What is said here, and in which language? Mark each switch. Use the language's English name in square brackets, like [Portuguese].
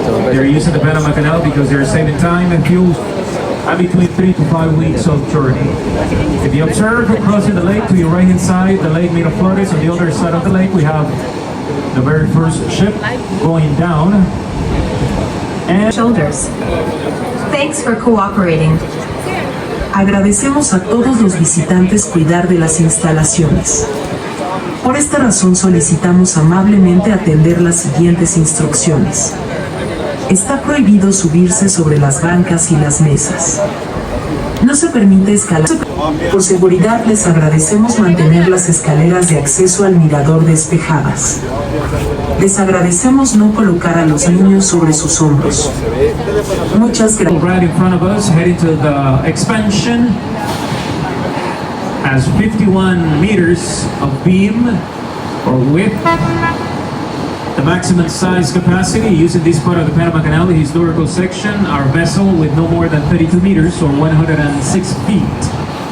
[English] They're using the Panama Canal because they're saving time and fuel and between 3 to 5 weeks of journey. If you observe crossing the lake to your right-hand side, the Lake Miraflores, on the other side of the lake, we have the very first ship going down. and shoulders. Thanks for cooperating. [Spanish] Agradecemos a todos los visitantes cuidar de las instalaciones. Por esta razón solicitamos amablemente atender las siguientes instrucciones. Está prohibido subirse sobre las bancas y las mesas. No se permite escalar. Por seguridad les agradecemos mantener las escaleras de acceso al mirador despejadas. Les agradecemos no colocar a los niños sobre sus hombros. Muchas gracias. [English] right in front of us, heading to the expansion, has 51 meters of beam or width. The maximum size capacity using this part of the Panama Canal, the historical section, our vessel with no more than 32 meters or 106 feet.